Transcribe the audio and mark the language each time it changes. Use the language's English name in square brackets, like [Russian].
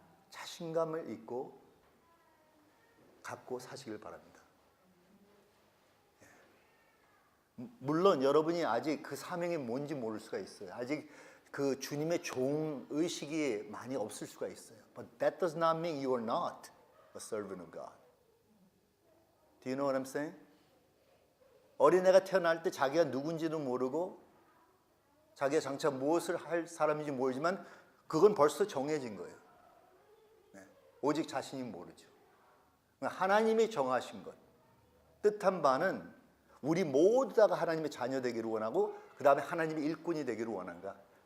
[Korean] 자신감을 갖고 사시길 바랍니다. 물론 여러분이 아직 그 사명이 뭔지 모를 수가 있어요. 아직 그 주님의 종 의식이 많이 없을 수가 있어요. [English] But that does not mean you are not a servant of God. Do you know what I'm saying? [Korean] 어린애가 태어날 때 자기가 누군지도 모르고 자기가 장차 무엇을 할 사람인지 모르지만 그건 벌써 정해진 거예요. 네. 오직 자신이 모르죠. 하나님이 정하신 것, 뜻한 바는 우리 모두 다가 하나님의 자녀 되기를 원하고 그 다음에 하나님의 일꾼이 되기를 원한가.